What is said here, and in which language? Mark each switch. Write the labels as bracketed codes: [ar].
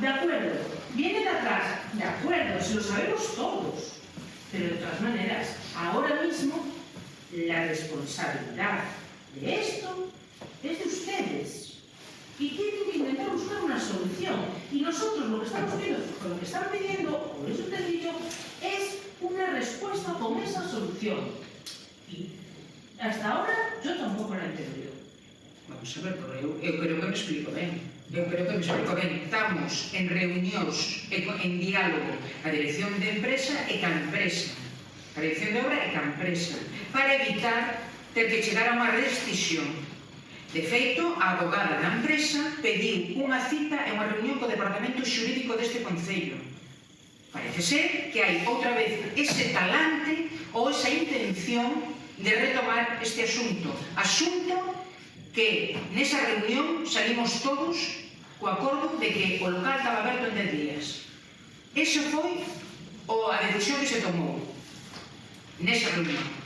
[es] De acuerdo, viene de atrás, de acuerdo, si lo sabemos todos, pero de todas maneras, ahora mismo la responsabilidad de esto es de ustedes y tienen que intentar buscar una solución. Y nosotros lo que estamos pidiendo, con lo que están pidiendo, o eso te digo, es una respuesta con esa solución. Y hasta ahora yo tampoco la he entendido. [gl] Vamos a ver, pero eu creo que me explico ben. Estamos en reunións, en diálogo a dirección de empresa e ca empresa, a dirección de obra e ca empresa, para evitar ter que chegar a unha rescisión. De feito, a abogada da empresa pediu unha cita e unha reunión co departamento xurídico deste Concello. Parece ser que hai outra vez ese talante ou esa intención de retomar este asunto. Asunto que nesa reunión salimos todos co acordo de que o local estaba aberto en 10 días. Esa foi a decisión que se tomou nesa reunión.